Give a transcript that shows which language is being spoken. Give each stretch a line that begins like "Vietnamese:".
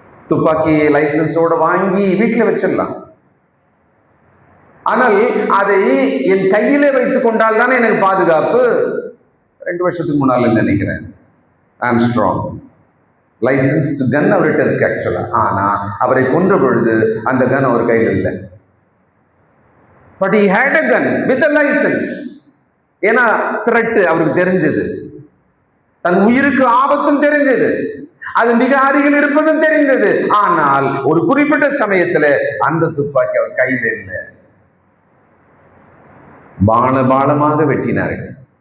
Tamil: துப்பாக்கி லைசன்ஸோட வாங்கி வீட்டில் வச்சிடலாம். ஆனால் அதை என் கையிலே வைத்துக் கொண்டால் தானே எனக்கு பாதுகாப்பு. 2 வருஷத்துக்கு முன்னால நினைக்கிறேன், ஆம்ஸ்ட்ராங் லைசன்ஸ்டு கன் அவர்கிட்ட இருக்கு ஆக்சுவலா. ஆனா அவரை கொன்ற பொழுது அந்த கன் அவர் கையில் இல்லை. But
English: he had a gun with a license.
Tamil: ஏன்னா த்ரெட் அவருக்கு தெரிஞ்சது, தன் உயிருக்கு ஆபத்தும் தெரிஞ்சது, அது மிக அருகில் இருப்பதும் தெரிந்தது. ஆனால் ஒரு குறிப்பிட்ட சமயத்துல அந்த துப்பாக்கி அவர் கையில் இல்லை. பாலமாக வெட்டினார்கள்.